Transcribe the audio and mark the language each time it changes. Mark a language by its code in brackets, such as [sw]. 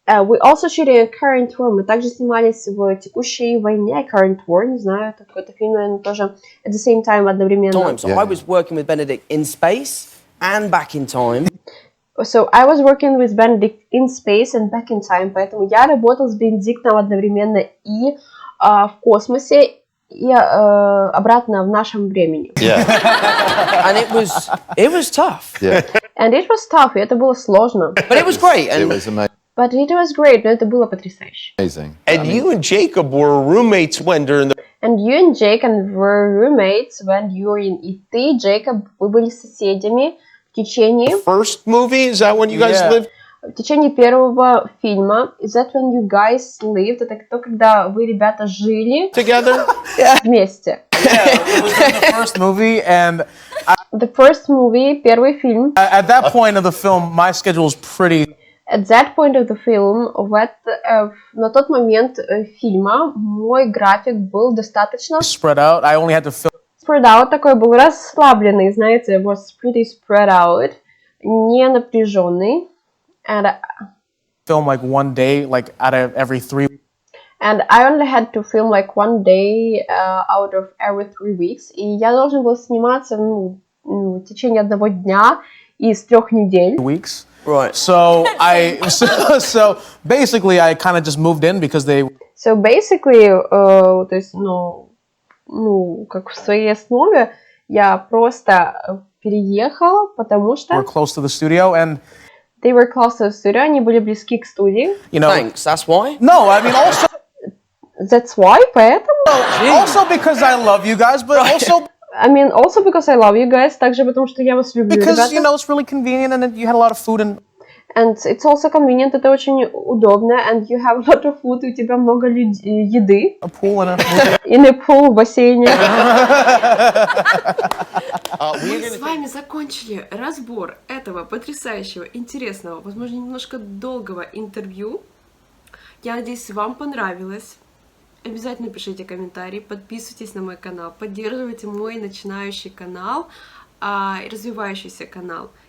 [en] we also shooting a current war, [ru] мы также снимались в текущей войне, [en] current war, [ru] не знаю, это какой-то фильм, наверное, тоже [en] at the same time, [ru] одновременно. [en] So I was working with Benedict in space and back in time. So I was working with Benedict in space and back in time, [ru] поэтому я работал с Бенедиктом одновременно и в космосе, и обратно в нашем времени. [en] Yeah. And it was tough. Yeah. And it was tough, [ru] и это было сложно. [en] But it was great. It And was But it was great, [ru] но это было потрясающе. [en] amazing. And you and Jacob were roommates when during the. And you and Jacob were roommates when you were in... [ru] И ты, Джейкоб, вы были соседями в течение... [en] First movie? Is that when you guys Yeah. lived? [ru] В течение первого фильма. [en] Is that when you guys lived? [ru] Это то, когда вы, ребята, жили [en] Together? [ru] вместе. [en] It was in the first movie, and The first movie, [ru] первый фильм. [en] at that point of the film, my schedule was pretty. At that point of the film, [ru] на тот момент фильма, мой график был достаточно [en] Spread out. I only had to film spread out, [ru] такой был расслабленный, знаете, [en] was pretty spread out, [ru] не напряженный. [en] like one day, like out of every 3 weeks. And I only had to film like one day out of every 3 weeks. [ru] И я должен был сниматься в течение одного дня из 3 недель. [en] right. So so basically, I kind of just moved in because they So basically, [ru] то есть, как в своей основе, я просто переехала, потому что [en] were close to the studio, and they were close to the studio, [ru] они были близки к студии. [en] you know. Thanks. That's why. No, I mean also That's why, [ru] поэтому. [en] also because I love you guys, but also I mean, also because I love you guys, [ru] также потому что я вас люблю, [en] because [ru] ребята. [en] you know it's really convenient, and you had a lot of food and. And it's also convenient, [ru] это очень удобно, [en] and you have a lot of food, [ru] и у тебя много еды. [en] A pool and In a pool, [ru] в бассейне. Мы с вами закончили разбор этого потрясающего, интересного, возможно, немножко долгого интервью. Я надеюсь, вам понравилось. Обязательно пишите комментарии, подписывайтесь на мой канал, поддерживайте мой начинающий канал, развивающийся канал.